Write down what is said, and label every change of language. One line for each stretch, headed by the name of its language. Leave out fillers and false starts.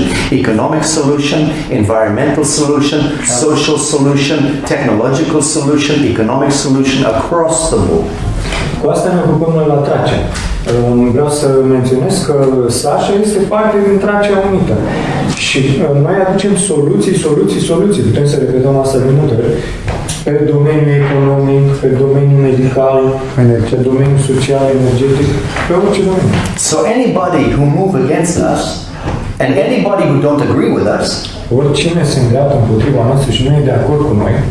English: Economic solution, environmental solution, social solution, technological solution, economic solution across the board.
Romanian: Cu asta ne ocupăm noi la Tracia. Vreau să menționez că Sacha este parte din Tracia Unită. Și noi aducem soluții. Putem să repetăm asta de multe ori. Pe domeniul economic, pe domeniul medical, pe domeniul social, energetic, pe orice domeniu.
English: So anybody who move against us and anybody who don't agree with us
Romanian: Oricine se îndreaptă împotriva noastră și nu e de acord cu noi,